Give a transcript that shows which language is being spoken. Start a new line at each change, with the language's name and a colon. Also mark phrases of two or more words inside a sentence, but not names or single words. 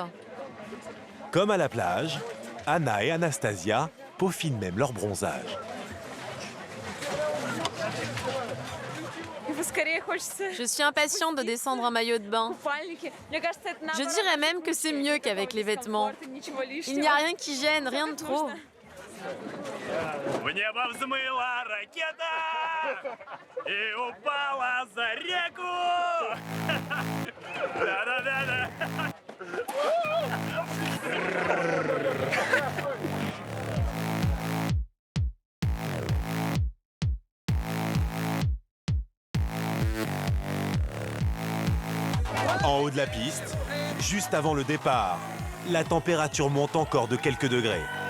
French: Comme à la plage, Anna et Anastasia peaufinent même leur bronzage. Je suis impatiente de descendre en maillot de bain. Je dirais même que c'est mieux qu'avec les vêtements. Il n'y a rien qui gêne, rien de trop.
Russian: В небо взмыла ракета и упала за реку. Да-да-да-да.
French: En haut de la piste, juste avant le départ, la température monte encore de quelques degrés.